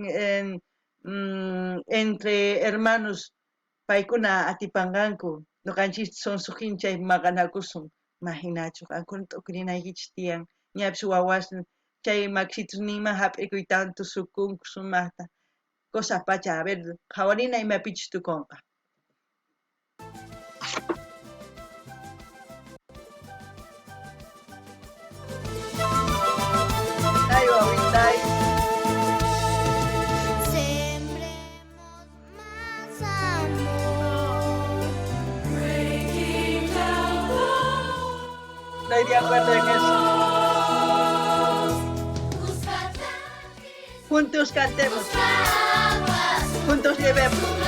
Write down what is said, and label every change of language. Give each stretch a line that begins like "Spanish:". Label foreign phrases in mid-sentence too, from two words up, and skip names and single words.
Spanish: entre hermanos
Quechua: paykuna atipanqanku nuqanchis sonsuqin chay maqanakusun imaginachu qankuna t'ukurinaykichis tiyan ñapish wawas chay maksitus ninman hap'ikuy tanto sukunku sumaqta kusapacha
Spanish: a ver
Quechua: qhawarina imapichus tukunqa ay wawitay
Spanish: Sembremos más amor. estoy de acuerdo en eso juntos cantemos juntos llevemos